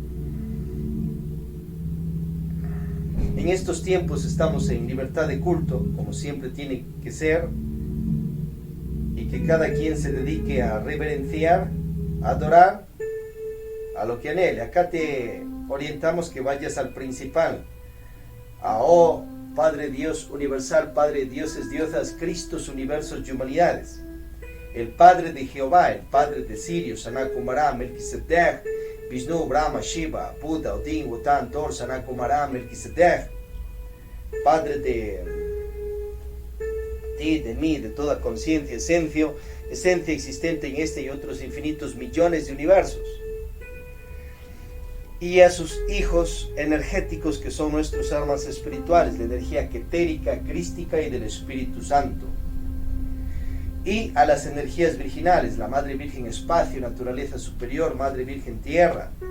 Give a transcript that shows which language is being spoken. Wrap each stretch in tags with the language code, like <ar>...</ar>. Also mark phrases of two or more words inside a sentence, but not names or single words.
<es>En estos tiempos estamos en libertad de culto, como siempre tiene que ser, y que cada quien se dedique a reverenciar, a adorar a lo que anhele. Acá te orientamos que vayas al principal, a oh Padre Dios universal, Padre de dioses, diosas, Cristos, universos y humanidades, el Padre de Jehová, el Padre de Sirio, Sanat Kumara, Melquisedec, Vishnu, Brahma, Shiva, Buda, Odin, Wotan, Thor, Sanat Kumara, Melquisedec, Padre de ti, de mí, de toda conciencia, esencia existente en este y otros infinitos millones de universos, y a sus hijos energéticos, que son nuestros almas espirituales, la energía ketérica, crística y del Espíritu Santo, y a las energías virginales, la Madre Virgen Espacio, naturaleza superior, Madre Virgen Tierra,</es>